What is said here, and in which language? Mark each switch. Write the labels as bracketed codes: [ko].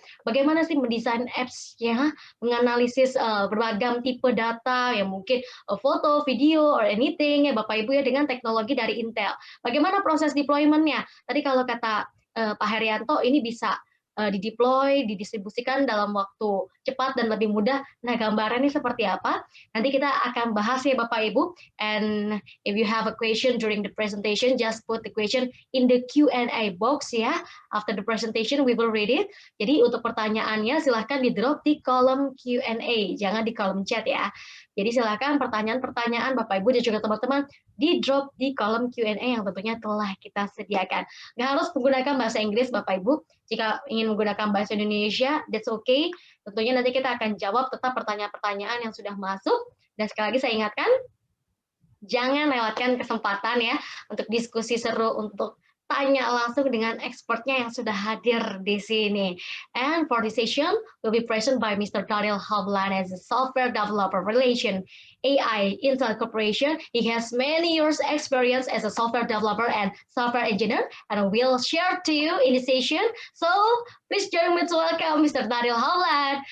[id] Bagaimana sih mendesain apps-nya, menganalisis beragam tipe data yang mungkin foto, video, or anything ya Bapak Ibu ya dengan teknologi dari Intel. Bagaimana proses deployment-nya? Tadi kalau kata Pak Herianto ini bisa dideploy, didistribusikan dalam waktu cepat dan lebih mudah. Nah, gambarannya seperti apa? Nanti kita akan bahas ya Bapak Ibu. [en] And if you have a question during the presentation, just put the question in the Q&A box ya. After the presentation, we will read it. [id] Jadi untuk pertanyaannya silahkan di-drop di kolom Q&A, jangan di kolom chat ya. Jadi silahkan pertanyaan-pertanyaan Bapak Ibu dan juga teman-teman di-drop di kolom Q&A yang tentunya telah kita sediakan. Nggak harus menggunakan bahasa Inggris Bapak Ibu, jika ingin menggunakan bahasa Indonesia, [en] that's okay. [id] Tentunya nanti kita akan jawab tetap pertanyaan-pertanyaan yang sudah masuk. Dan sekali lagi saya ingatkan, jangan lewatkan kesempatan ya untuk diskusi seru, untuk tanya langsung dengan expertnya yang sudah hadir di sini. [en] And for this session will be present by Mr. Daniel Hovland as a software developer relation AI Intel Corporation. He has many years experience as a software developer and software engineer, and will share to you in the session. So please join me to welcome Mr. Daniel Hovland.